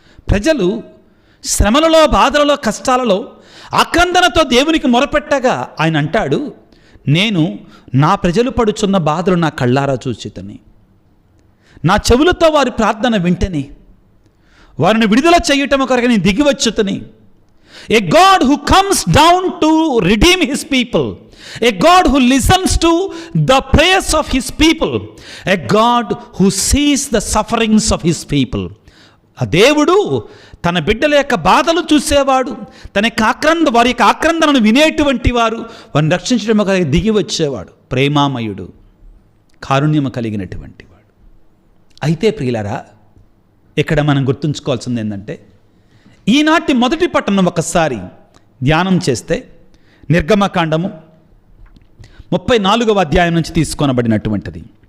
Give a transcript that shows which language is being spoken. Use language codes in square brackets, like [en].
[te] ప్రజలు శ్రమలలో, బాధలలో, కష్టాలలో ఆక్రందనతో దేవునికి మొరపెట్టగా ఆయన అంటాడు, నేను నా ప్రజలు పడుచున్న బాధలు నా కళ్ళారా చూచితని, నా చెవులతో వారి ప్రార్థన వింటని, వారిని విడుదల చేయటం కొరకు నేను దిగివచ్చుతని. [en] A God who comes down to redeem his people, a God who listens to the prayers of his people, a God who sees the sufferings of his people. [te] ఆ దేవుడు తన బిడ్డల యొక్క బాధలు చూసేవాడు, వారి యొక్క ఆక్రందనను వినేటువంటి వారు, వారిని రక్షించడం దిగి వచ్చేవాడు, ప్రేమామయుడు, కారుణ్యము కలిగినటువంటి వాడు. అయితే ప్రియులారా, ఇక్కడ మనం గుర్తుంచుకోవాల్సింది ఏంటంటే, ఈనాటి మొదటి పట్టణం ఒకసారి ధ్యానం చేస్తే నిర్గమకాండము 34వ అధ్యాయం నుంచి తీసుకొనబడినటువంటిది.